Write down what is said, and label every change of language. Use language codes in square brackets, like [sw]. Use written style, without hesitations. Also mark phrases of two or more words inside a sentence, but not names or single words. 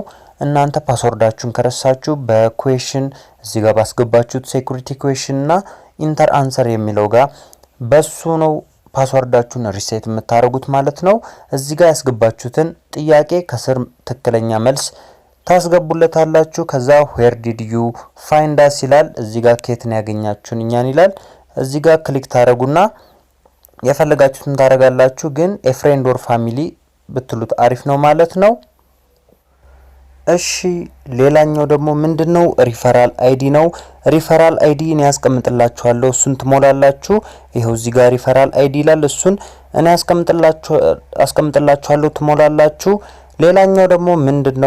[am] እናንተ ፓስወርዳችሁን ከረሳችሁ በኩዌሽን እዚህ ጋር ባስገባችሁት [en] security question [am] እና [en] enter answer [am] የሚለው ጋር በሱ ነው ፓስወርዳችሁን ሪሴት የምታረጉት ማለት ነው። እዚህ ጋር ያስገባችሁትን ጥያቄ ከስር ትክክለኛ መልስ ታስገቡለታላችሁ። ከዛ [en] where did you find us [am] ይላል። እዚህ ጋር ከየት ነው ያገኛችሁን እኛን ይላል። እዚህ ጋር ክሊክ ታረጉና የፈለጋችሁትን ታረጋላችሁ። ግን [en] a friend or family [am] ብትሉት አሪፍ ነው ማለት ነው። እሺ ሌላኛው ደግሞ ምንድነው? [en] referral ID [am] ነው። [en] referral ID [am] እኔ ያስቀምጥላችኋለሁ፣ እሱን ትሞላላችሁ። ይሄው እዚህ ጋር [en] referral ID [am] ይላል። እሱን እኔ ያስቀምጥላችኋለሁ፣ ትሞላላችሁ። ሌላኛው ደግሞ ምንድነው?